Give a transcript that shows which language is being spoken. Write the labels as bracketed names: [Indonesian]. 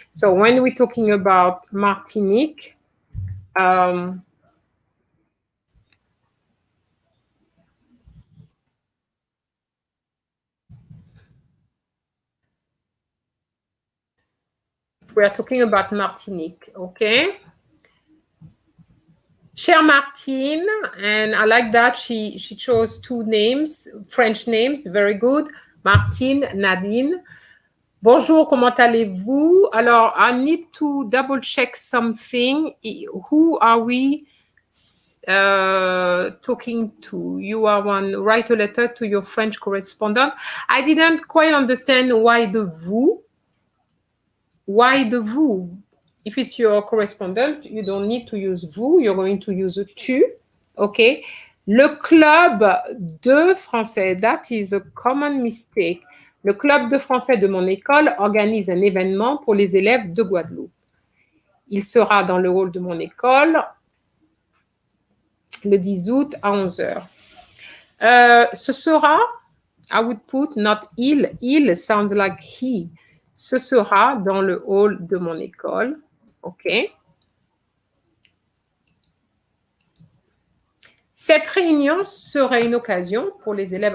[English] So when we're talking about Martinique, we are talking about Martinique, okay? [French] Chère Martine, [English] and I like that she chose two names, French names, very good. Martine, Nadine. [French] Bonjour, comment allez-vous? [English] Alors, I need to double check something. Who are we talking to? You are one, write a letter to your French correspondent. I didn't quite understand why the vous. Why the vous? If it's your correspondent, you don't need to use vous, you're going to use a tu, okay? [French] Le club de français, [English] that is a common mistake. [French] Le club de français de mon école organise un événement pour les élèves de Guadeloupe. Il sera dans le hall de mon école le 10 août à 11h. Ce sera, [English] I would put not il. Il sounds like he. [French] Ce sera dans le hall de mon école. OK. Cette réunion serait une occasion pour les élèves.